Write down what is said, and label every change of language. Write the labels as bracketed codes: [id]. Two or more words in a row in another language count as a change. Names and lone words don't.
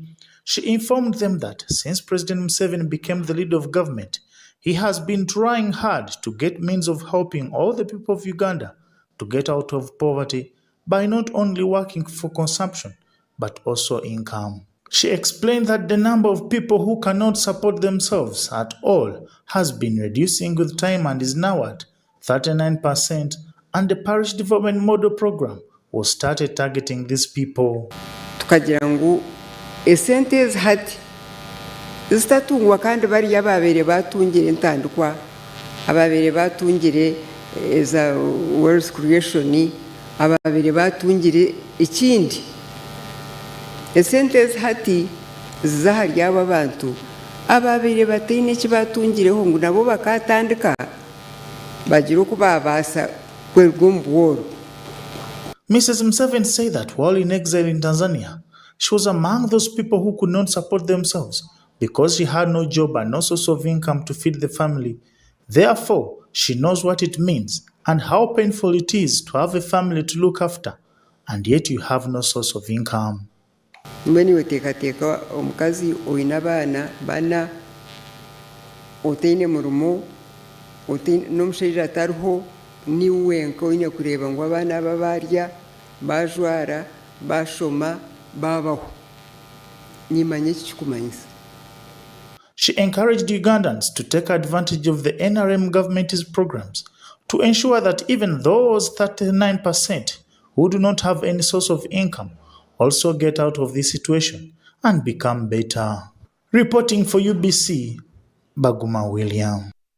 [en] She informed them that since President Museveni became the leader of government, he has been trying hard to get means of helping all the people of Uganda to get out of poverty by not only working for consumption, but also income. She explained that the number of people who cannot support themselves at all has been reducing with time and is now at 39%, and the Parish Development Model Program was started targeting these people. [nyn] tukagira ngu esente ezihati zitatungwa kandi bariya ababeire batungire entandikwa ababeire batungire eza World Creation ababeire batungire ikindi esente ezihati zahari aba bantu ababeire bataine ekibatungireho ngu nabo bakatandika bagira okubabasa kwerwa omu bworo. [en] Mrs. Museveni said that while in exile in Tanzania, she was among those people who could not support themselves because she had no job and no source of income to feed the family. Therefore, she knows what it means and how painful it is to have a family to look after, and yet you have no source of income. [nyn] Mbweni weteekateeka omukazi oyina abaana bana otaine murumo n'omushaija atariho niwe wenka oyine kureeba ngu abaana aba barya bajwara bashoma babaho nimanya eki kikumanyisa. [en] She encouraged Ugandans to take advantage of the NRM government's programs to ensure that even those 39% who do not have any source of income also get out of this situation and become better. Reporting for UBC, Baguma William.